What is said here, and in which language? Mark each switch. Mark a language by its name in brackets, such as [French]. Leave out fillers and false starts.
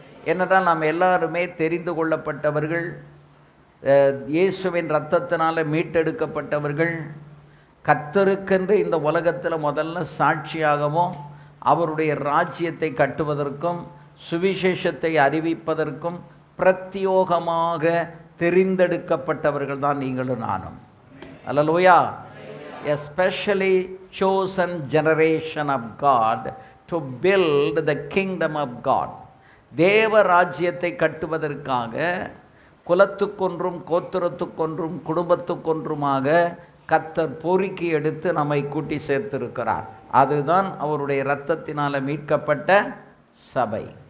[Tamil] என்னதான் நாம் எல்லாருமே தெரிந்து கொள்ளப்பட்டவர்கள், இயேசுவின் இரத்தத்தினால மீட்டெடுக்கப்பட்டவர்கள், கர்த்தருக்கென்று இந்த உலகத்தில் முதல்ல சாட்சியாகவும் அவருடைய ராஜ்யத்தை கட்டுவதற்கும் சுவிசேஷத்தை அறிவிப்பதற்கும் பிரத்யோகமாக தெரிந்தெடுக்கப்பட்டவர்கள் தான் நீங்களும் நானும். அல்லேலூயா. [English] A specially chosen generation of God to build the kingdom of God. [Tamil] தேவ ராஜ்யத்தை கட்டுவதற்காக குலத்துக்கொன்றும் கோத்திரத்துக்கொன்றும் குடும்பத்துக்கொன்றுமாக கர்த்தர் பொறுக்கி எடுத்து நம்மை கூட்டி சேர்த்திருக்கிறார். அதுதான் அவருடைய இரத்தத்தினால் மீட்கப்பட்ட சபை.